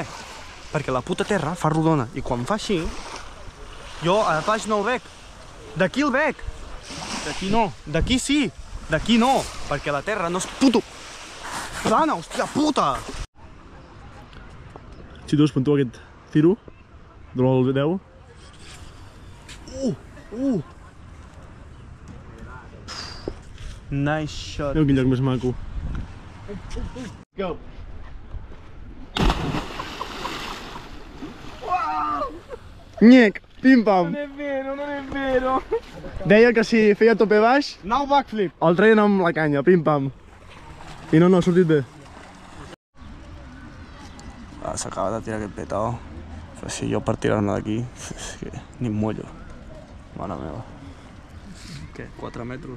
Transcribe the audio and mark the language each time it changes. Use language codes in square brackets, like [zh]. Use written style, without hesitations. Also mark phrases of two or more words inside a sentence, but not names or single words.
[ca] Perquè la puta terra fa rodona. I quan fa així, jo a baix no el veig. D'aquí el veig. D'aquí no. D'aquí sí. D'aquí no. Perquè la terra no és puto plana, hòstia puta. Si tu es puntua aquest tiro, dona'l el 10. [en] Nice shot. [ca] Veu quin lloc més maco. Go! Nyec! Pim-pam! [it] Non è vero! [ca] Deia que si feia tope baix, [en] Now backflip! [ca] el treien amb la canya, pim-pam. I no, ha sortit bé. S'acaba de tirar aquest petao. Però si jo per tirar-me d'aquí, és que ni em mullo. Mare meva. Què? 4 metres?